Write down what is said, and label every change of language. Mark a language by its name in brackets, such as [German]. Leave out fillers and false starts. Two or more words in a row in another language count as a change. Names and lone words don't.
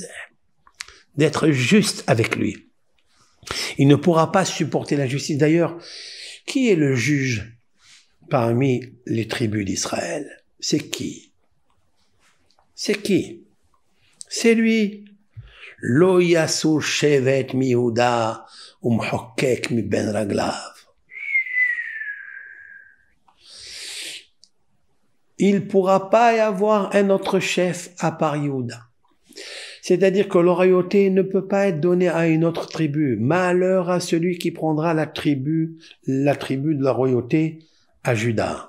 [French] D'être juste avec lui. Il ne pourra pas supporter l'injustice. D'ailleurs, qui est le juge parmi les tribus d'Israël? C'est qui? C'est qui? C'est lui. [Hebrew] לא יסור שבט מיהודה ומחוקק מבין רגליו. [French] Il ne pourra pas y avoir un autre chef à part Yehuda. C'est-à-dire que la royauté ne peut pas être donnée à une autre tribu. Malheur à celui qui prendra la tribu de la royauté à Juda.